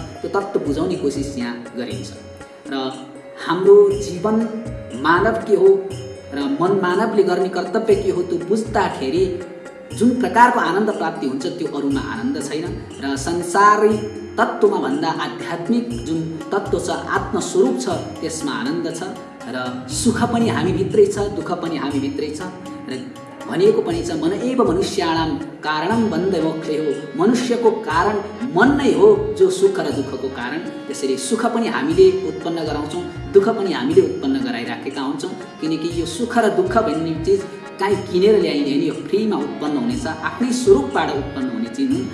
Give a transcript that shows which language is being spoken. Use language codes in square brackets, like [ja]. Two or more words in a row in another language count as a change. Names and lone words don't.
[ne] त्यो तत्त्व बुझाउने कोसिस यहाँ गरिन्छ र हाम्रो जीवन मानव के हो र मानवले गर्ने कर्तव्य के हो त्यो बुझ्दाखेरि जुन प्रकारको आनन्द प्राप्ति हुन्छ त्यो अरूमा आनन्द छैन। र संसारी तत्त्वमा भन्दा आध्यात्मिक जुन तत्त्व छ, आत्मस्वरूप छ, त्यसमा आनन्द छ र सुख पनि हामीभित्रै छ, दुःख पनि हामीभित्रै छ। र भनिएको पनि छ [sa] मन एव मनुष्याणाम कारणम बन्ध मोक्ष [ne] हो। मनुष्यको कारण मन नै हो जो सुख र दुःखको कारण। त्यसैले सुख पनि हामीले उत्पन्न गराउँछौँ, दुःख पनि हामीले उत्पन्न गराइराखेका हुन्छौँ। किनकि यो सुख र दुःख भन्ने चिज काहीँ किनेर ल्याइने होइन, यो फ्रीमा उत्पन्न हुनेछ, आफ्नै स्वरूपबाट उत्पन्न हुने चिज हुन्।